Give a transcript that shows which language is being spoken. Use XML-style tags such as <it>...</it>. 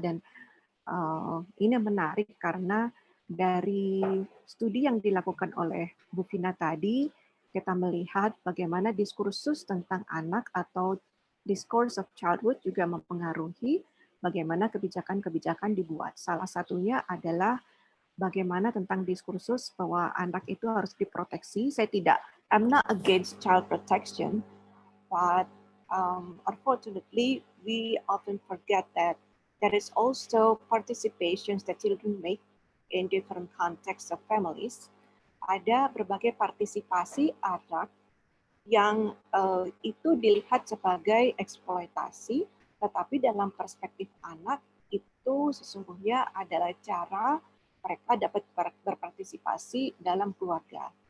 <id>Dan ini menarik karena dari studi yang dilakukan oleh Bu Vina tadi, kita melihat bagaimana diskursus tentang anak atau</id> <en>discourse of childhood</en> <id>juga mempengaruhi bagaimana kebijakan-kebijakan dibuat. Salah satunya adalah bagaimana tentang diskursus bahwa anak itu harus diproteksi.</id> <en>I'm not against child protection, but unfortunately, we often forget that there is also participations that children make in different contexts of families.</en> <id>Ada berbagai partisipasi anak yang itu dilihat sebagai eksploitasi, tetapi dalam perspektif anak itu sesungguhnya adalah cara mereka dapat berpartisipasi dalam keluarga.</id>